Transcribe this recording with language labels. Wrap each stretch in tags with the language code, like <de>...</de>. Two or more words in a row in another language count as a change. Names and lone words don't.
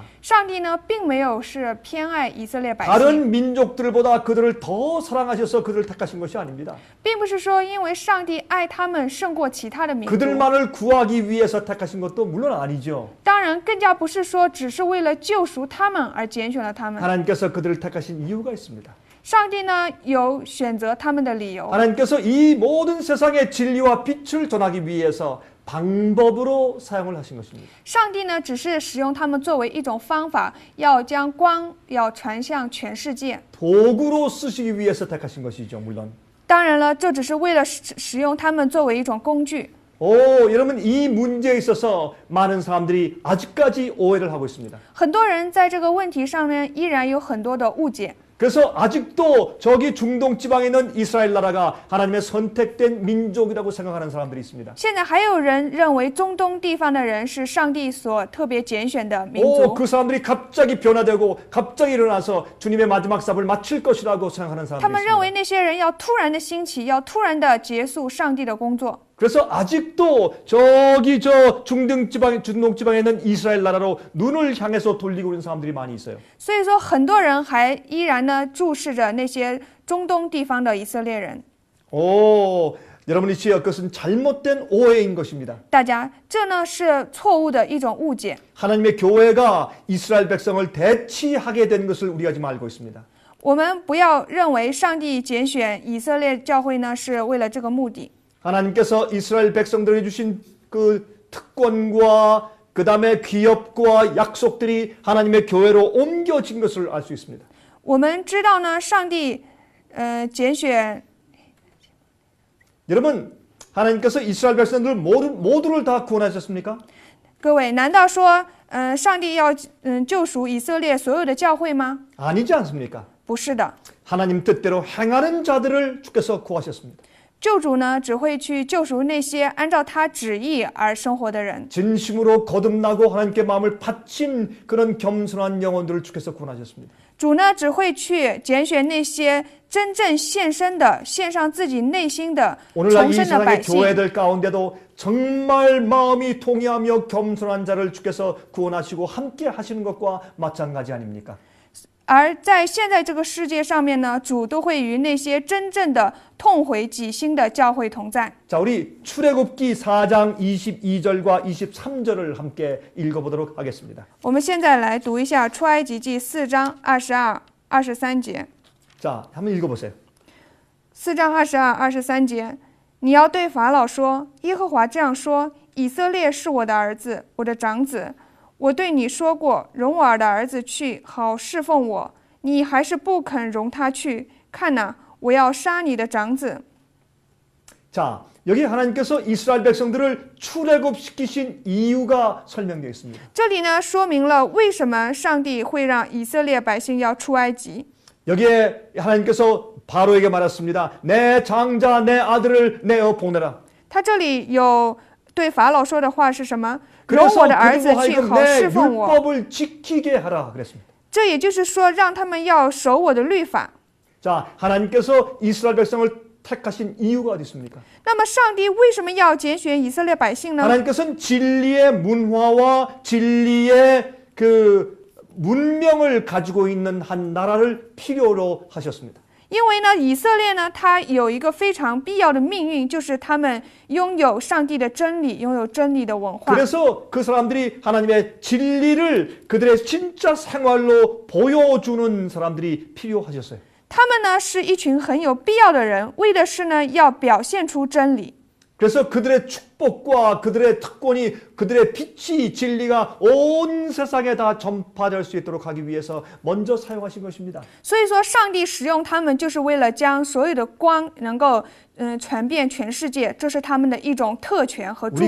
<zh>上帝呢，并没有是偏爱以色列百姓，</zh> <ko>다른 민족들보다 그들을 더 사랑하셔서 그들을 택하신 것이 아닙니다.</ko> <zh>并不是说因为上帝爱他们胜过其他的民族，</zh> <ko>그들만을 구하기 위해서 택하신 것도 물론 아니죠.</ko> <zh>当然更加不是说只是为了救赎他们而拣选了他们。</zh> <ko>하나님께서 그들을 택하신 이유가 있습니다.</ko> <zh>上帝呢，有选择他们的理由。</zh> <ko>하나님께서 이 모든 세상의 진리와 빛을 전하기 위해서 방법으로 사용을 하신 것입니다.</ko> <zh>上帝呢，只是使用他们作为一种方法，要将光要传向全世界。</zh> <ko>도구로 쓰시기 위해서 택하신 것이죠, 물론.</ko> <zh>当然了，这只是为了使用他们作为一种工具。</zh> <ko>여러분, 이 문제에 있어서 많은 사람들이 아직까지 오해를 하고 있습니다.</ko> <zh>很多人在这个问题上呢，依然有很多的误解。</zh> <ko>그래서 아직도 저기 중동 지방에 있는 이스라엘 나라가 하나님의 선택된 민족이라고 생각하는 사람들이 있습니다.</ko> <zh>现在还有人认为中东地方的人是上帝所特别拣选的民族。</zh> <ko>그 사람들이 갑자기 변화되고 갑자기 일어나서 주님의 마지막 사업을 마칠 것이라고 생각하는</ko> <zh>他</zh> <ko>사람들이</ko> <zh>们认为</zh> <ko>있습니다.</ko> <zh>那些人要突然的兴起，要突然的结束上帝的工作。</zh> <ko>그래서 아직도 저기 저 중동 지방에 있는 이스라엘 나라로 눈을 향해서 돌리고 있는 사람들이 많이 있어요.</ko> <zh>所以说，很多人还依然呢注视着那些中东地方的以色列人。</zh> <ko>여러분이 지어 그것은 잘못된 오해인 것입니다.</ko> <zh>大家，这呢是错误的一种误解。</zh> <ko>하나님의 교회가 이스라엘 백성을 대치하게 된 것을 우리가 지금 알고 있습니다.</ko> <zh>我们不要认为上帝拣选以色列教会呢是为了这个目的。</zh> <ko>하나님께서 이스라엘 백성들에게 주신 그 특권과 그 다음에 기업과 약속들이 하나님의 교회로 옮겨진 것을 알 수 있습니다.</ko> <zh>我们知道呢，上帝拣选</zh> <ko>여러분, 하나님께서 이스라엘 백성들 모두를 다 구원하셨습니까?</ko> <zh>各位，难道说上帝要救赎以色列所有的教会吗？</zh> <ko>아니지 않습니까?</ko> <zh>不是的，</zh> <ko>하나님 뜻대로 행하는 자들을 주께서 구하셨습니다.</ko> <zh>救主呢只会去救赎那些按照他旨意而生活的人。</zh> <ko>진심으로 거듭나고 하나님께 마음을 바친 그런 겸손한 영혼들을 주께서 구원하셨습니다.</ko> <zh>主呢只会去拣选那些真正献身的、献上自己内心的</zh> <ko>오늘날</ko> <zh>重</zh> <ko>이</ko> <zh>生的</zh> <ko>세상의</ko> <zh>百姓。</zh> <ko>교회들 가운데도 정말 마음이 통하며 겸손한 자를 주께서 구원하시고 함께 하시는 것과 마찬가지 아닙니까?</ko> <zh>而在现在这个世界上面呢，主都会与那些真正的痛悔己心的教会同在。</zh> <ko>자, 우리 출애굽기 4장 22절과 23절을 함께 읽어보도록 하겠습니다.</ko> <zh>我们现在来读一下出埃及记4章22、23节。</zh> <ko>자, 한번 읽어보세요.</ko> <zh>4 章22、23节，你要对法老说：耶和华这样说，以色列是我的儿子，我的长子。我对你说过，容我儿的儿子去，好侍奉我。你还是不肯容他去。看哪，我要杀你的长子。</zh> <ko>자, 여기 하나님께서 이스라엘 백성들을 출애굽시키신 이유가 설명되어 있습니다.</ko> <zh>这里呢，说明了为什么上帝会让以色列百姓要出埃及。</zh> <ko>여기에 하나님께서 바로에게 말했습니다. 내 장자, 내 아들을 내어 보내라.</ko> <zh>他这里有对法老说的话是什么？容</zh> <ko>그래서</ko> <zh>我的儿子</zh> <ko>그들로</ko> <zh>去，</zh> <ko>하여금</ko> <zh>好</zh> <ko>내</ko> <zh>侍奉我。</zh> <ko>율법을 지키게 하라 그랬습니다.</ko> <zh>这也就是说，让他们要守我的律法。</zh> <ko>자, 하나님께서 이스라엘 백성을 택하신 이유가 어디 있습니까?</ko> <zh>那么，上帝为什么要拣选以色列百姓呢？</zh> <ko>하나님께서는 진리의 문화와 진리의 그 문명을 가지고 있는 한 나라를 필요로 하셨습니다.</ko> <zh>因为呢，以色列呢，它有一个非常必要的命运，就是他们拥有上帝的真理，拥有真理的文化。</zh> <ko>그래서 그 사람들이 하나님의 진리를 그들의 진짜 생활로 보여주는 사람들이 필요하셨어요.</ko> <zh>他们呢是一群很有必要的人，为的是呢要表现出真理。</zh> <ko>그래서 그들의 축복과 그들의 특권이 그들의 빛이 진리가 온 세상에 다 전파될 수 있도록 하기 위해서 먼저 사용하신 것입니다.</ko> <zh>所以说，上帝使用他们，就是为了将所有的光能够传遍全世界，这是他们的一种特权和祝</zh>